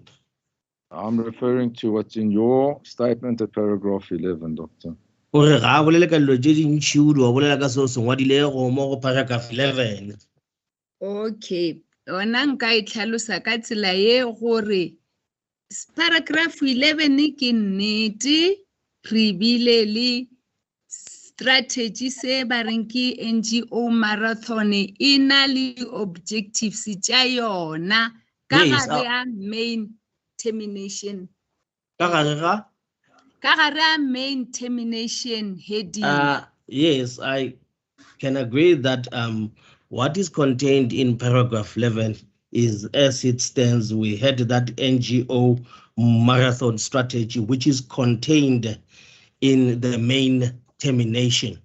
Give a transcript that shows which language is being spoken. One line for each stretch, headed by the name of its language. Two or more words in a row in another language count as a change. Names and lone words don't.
English: I'm referring to what's in your statement at paragraph 11, Doctor.
Northern Sotho: Ore ga bolela ka dilo tše dintši o di wa bolela ka seo se ngwadile go mo go paragraph 11. Okay, ona nka e tlhalosa ka tsela ye gore paragraph 11 ke nnete re bile le strategy se ba reng ke NGO marathon e na le objectives tša yona ka gare ya
English: main termination.
Northern Sotho: Ka gare ga? Ka gare ya
English: main termination heading. Yes, I can agree that what is contained in paragraph 11 is, as it stands, we had that NGO marathon strategy, which is contained in the main termination.